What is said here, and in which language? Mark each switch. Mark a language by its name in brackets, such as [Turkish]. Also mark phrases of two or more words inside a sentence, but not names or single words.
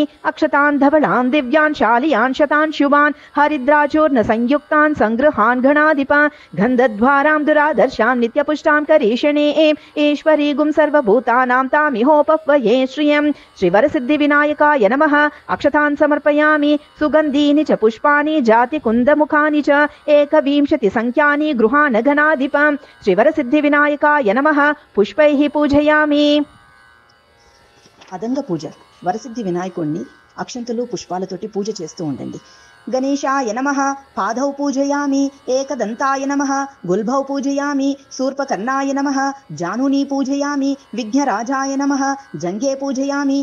[Sanskrit] अक्षतान् धवलान् दिव्यान् शालियान् शतान् शुभान् हरिद्राचूर्ण संयुक्तान् संगृहान् गणाधिपान् गन्धद्वारां दुरादर्शान् नित्यपुष्टां करीषणे ईश्वरी गुं सर्वभूतानां तामिहोपह्वये श्रियं श्रीवरसिद्धिविनायकाय नमः। अक्षतान् समर्पयामि। सुगन्धीनि च पुष्पाणि जातिकुन्दमुखानि च 21 संख्यानि गृहान् गणाधिपां श्रीवरसिद्धिविनायकाय नमः। पुष्पैः पूजयामि। [Telugu] అదంగ పూజ వరసిద్ధి వినాయకుడిని అక్షంతలు పుష్పాలతోటి పూజ చేస్తూ ఉండండి. [Sanskrit] గణేశాయ నమః పాదౌ పూజయామి. ఏకదంతాయ నమః గుల్భౌ పూజయామి. శూర్పకర్ణాయ నమః జానునీ పూజయామి. విఘ్నరాజాయ నమః జంఘే పూజయామి.